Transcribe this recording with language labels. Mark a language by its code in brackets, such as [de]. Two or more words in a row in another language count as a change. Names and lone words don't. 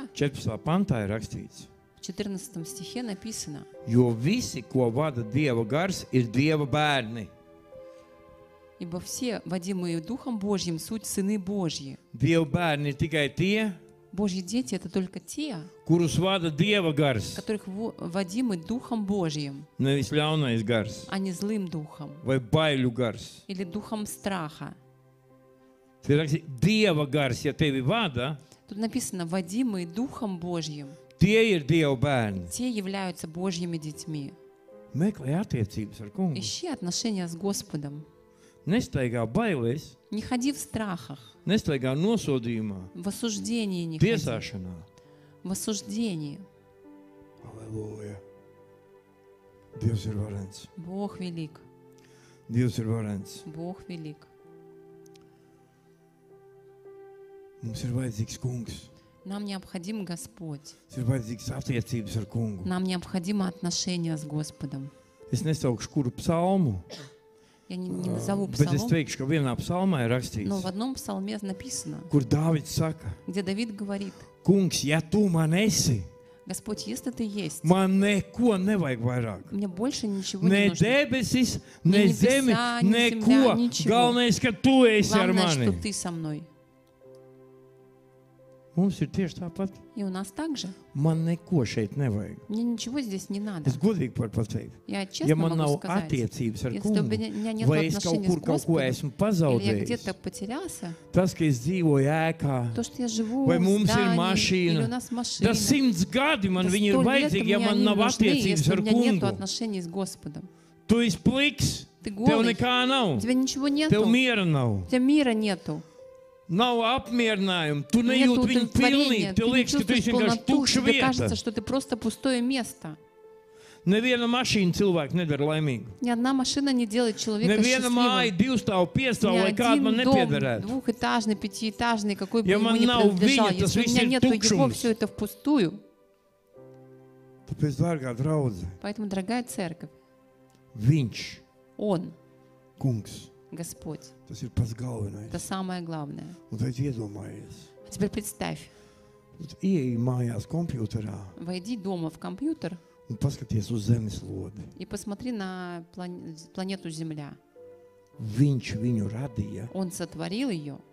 [lv] 14. pantā ir rakstīts. [ru] в 14 стихе написано: [lv] Jo visi, ko vada Dieva gars, ir Dieva bērni. [ru] «Ибо все, водимые Духом Божьим, суть сыны Божьи». [lv] Dieva bērni ir tikai tie, [ru] Божьи дети — это только те, [lv] kurus vada Dieva gars, [ru] которых водимы Духом Божьим, [lv] nevis ļaunais gars [ru] а не злым духом [lv] vai baiļu gars. [ru] или духом страха. [lv] Tur ir rakstīts, Dieva gars, ja tevi vada, [ru] Тут написано «водимые Духом Божьим». [lv] Tie ir Dieva bērni. [ru] те являются Божьими детьми. [lv] Meklē attiecības ar kungu. [ru] Ищи отношения с Господом. [lv] Nestaigā bailēs, [ru] Не ходи в страхах, [lv] nestaigā nosodījumā, [ru] в осуждении не ходи. [lv] tiesāšanā. [ru] В осуждении. [lv] Halleluja. Dievs ir varens. [ru] Бог велик. [lv] Dievs ir varens. [ru] Бог велик. [lv] Mums ir vajadzīgs kungs. [ru] Нам необходим Господь. [lv] Mums ir vajadzīgs attiecības ar kungu. [ru] Нам необходимо отношения с Господом. [lv] Es nesaukšu kuru psalmu, [ru] Я не назову [lv] bet es [ru] псалом, [lv] teikšu, ka vienā psalmā ir [ru] но [lv] rakstīts, [ru] в одном псалме написано, [lv] kur Dāvids saka, [ru] где Давид говорит: [lv] kungs, ja tu man esi, [ru] Господь, если ты есть, [lv] man neko nevajag vairāk. [ru] мне больше ничего не [lv] Ne [ru] нужно. [lv] debesis, [ru] Ne [lv] ne [ru] nebesā, [lv] zemi, [ru] ne [lv] neko. [ru] zemļā, ničего. [lv] Galvenais, ka tu esi ar [ru] Главное, [lv] mani. [ru] что ты со мной. [lv] Mums ir tieši tāpat. [ru] И у нас так же. [lv] Man neko šeit nevajag. [ru] Мне ничего здесь не надо. [lv] Es godīgi varu pateikt. [ru] Я честно [lv] Ja man [ru] могу [lv] nav [ru] сказать, [lv] attiecības ar [ru] если у [lv] kungu, [ru] меня нет [lv] vai es kaut [ru] отношений [lv] kur [ru] с [lv] kaut ko [ru] Господом, [lv] esmu [ru] или я [lv] pazaudējis, [ru] где-то потерялся, [lv] tas, ka es dzīvoju ēkā, [ru] то, что я живу [lv] vai [ru] в [lv] mums ir [ru] здании, [lv] mašīna, [ru] или у нас машина, [lv] tas 100 gadi man [ru] да [lv] viņi ir [ru] 100 лет [lv] vajadzīgi, ja [ru] мне [lv] man [ru] они [lv] nav [ru] нужны, [lv] attiecības [ru] если у [lv] ar [ru] меня нет [lv] kungu. [ru] отношений с Господом. [lv] Tu esi pliks, [ru] Ты [lv] tev [ru] голый, [lv] nekā [ru] у [lv] nav, [ru] тебя ничего [lv] tev [ru] нету, [lv] miera nav. [ru] у тебя мира нету, [lv] Nav apmierinājumu, tu [ru] нету [lv] nejūti viņu [ru] удовлетворения, [lv] pilnīgi, [ru] ты [lv] tev [ru] не [lv] liekas, ka tu [ru] чувствуешь [lv] esi vienkārši [ru] полноту, [lv] tukša [ru] тебе [lv] vieta. [ru] кажется, что ты просто пустое место. [lv] Neviena mašīna cilvēku nedara laimīgu. [ru] Ни одна машина не делает человека [lv] Neviena māja, [ru] счастливым. [lv] 2 stāvu, 5 [ru] Ни [lv] stāvu, lai kāda man [ru] один дом, [lv] nepiederētu. [ru] двухэтажный, пятиэтажный, какой бы [lv] Ja [ru] ему [lv] man [ru] ни [lv] nav [ru] принадлежал, [lv] viņa, tas [ru] если у [lv] viss [ru] меня [lv] ir [ru] нету его, [lv] tukšums. [ru] все это впустую. [lv] Tāpēc, dārgā draudze, [ru] Поэтому, дорогая церковь, [lv] viņš, [ru] Он, [lv] kungs, [ru] Господь, [lv] tas ir pats galvenais. [ru] это самое главное. [lv] Un tad iedomājies, [ru] А теперь представь, [lv] ieej mājās kompjuterā [ru] войди дома в компьютер [lv] un paskaties uz zemeslodi. [ru] и посмотри на планету Земля. [lv] Viņš viņu radīja, [ru] Он сотворил ее,